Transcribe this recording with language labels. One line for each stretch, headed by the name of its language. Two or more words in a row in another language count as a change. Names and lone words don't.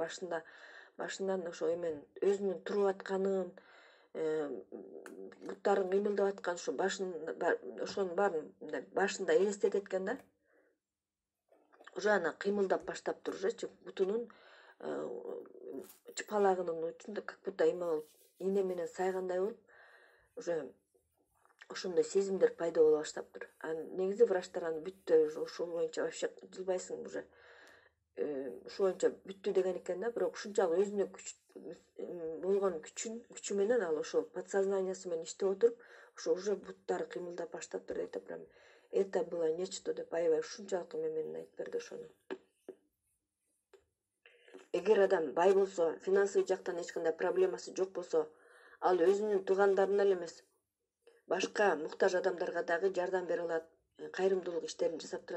Kyrgyz: Башынан ошо эмен өзүнүн туруп атканын, буттарын кыймылдап аткан, ошо ошонун баарын башында элестетет экен да. Уже ана кыймылдап баштаптыр ужечи, бутунун чыпалагынын учунда
Russian: как будто
Kyrgyz: эме болуп, ийне менен сайгандай болуп, уже ошондой сезимдер пайда боло баштаптыр. Негизи врачтар аны бүттү, ушул боюнча вообще жылбайсың уже. Ушул боюнча бүттү деген экен да, бирок ушунчалык өзүнө болгон күчү менен ал ошол подсознаниясы менен иштеп отуруп, ошо уже буттары кыймылдап баштаптыр дейт.
Russian: Прям это было нечто
Kyrgyz: деп аябай ушунчалык эме менен айтып берди ошону. Эгер адам бай болсо, финансовый жактан эч кандай проблемасы жок болсо, ал өзүнүн туугандарына эле эмес, башка муктаж адамдарга дагы жардам бере алат, кайрымдуулук иштерин жасап турат.